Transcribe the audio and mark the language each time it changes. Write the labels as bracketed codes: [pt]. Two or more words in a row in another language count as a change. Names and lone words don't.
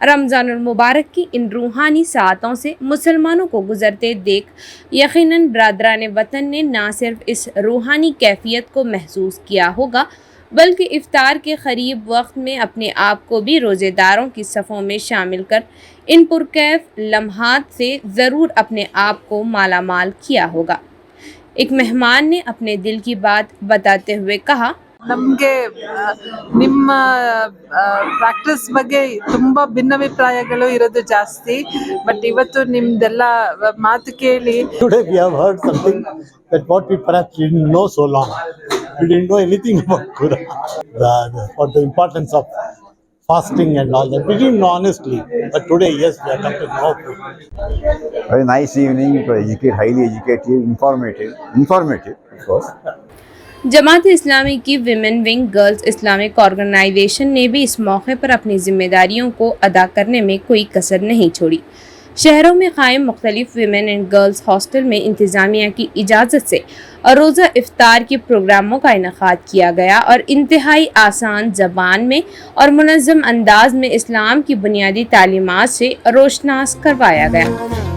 [ur] رمضان المبارک کی ان روحانی ساعتوں سے مسلمانوں کو گزرتے دیکھ یقیناً برادران وطن نے نہ صرف اس روحانی کیفیت کو محسوس کیا ہوگا بلکہ افطار کے قریب وقت میں اپنے آپ کو بھی روزہ داروں کی صفوں میں شامل کر ان پرکیف لمحات سے ضرور اپنے آپ کو مالامال کیا ہوگا. ایک مہمان نے اپنے دل کی بات بتاتے ہوئے کہا, [kn] ನಮಗೆ ನಿಮ್ಮ ಪ್ರಾಕ್ಟೀಸ್ ಬಗ್ಗೆ ತುಂಬಾ ಭಿನ್ನಾಭಿಪ್ರಾಯಗಳು ಇರೋದು ಜಾಸ್ತಿ, ಬಟ್ ಇವತ್ತು ನಿಮ್ದೆಲ್ಲ ಮಾತು ಕೇಳಿ [en] Today we have heard something that what we perhaps didn't know so long. We didn't know anything about Quran, for the importance of fasting and all that. We didn't know honestly, but today, yes, we have come to know. Very nice evening. It was highly educative, informative, of course. [ur] جماعت اسلامی کی [en] women wing [ur] گرلز اسلامک آرگنائزیشن نے بھی اس موقعے پر اپنی ذمہ داریوں کو ادا کرنے میں کوئی کسر نہیں چھوڑی. شہروں میں قائم مختلف [en] women and girls hostel [ur] میں انتظامیہ کی اجازت سے روزہ افطار کے پروگراموں کا انعقاد کیا گیا اور انتہائی آسان زبان میں اور منظم انداز میں اسلام کی بنیادی تعلیمات سے روشناس کروایا گیا.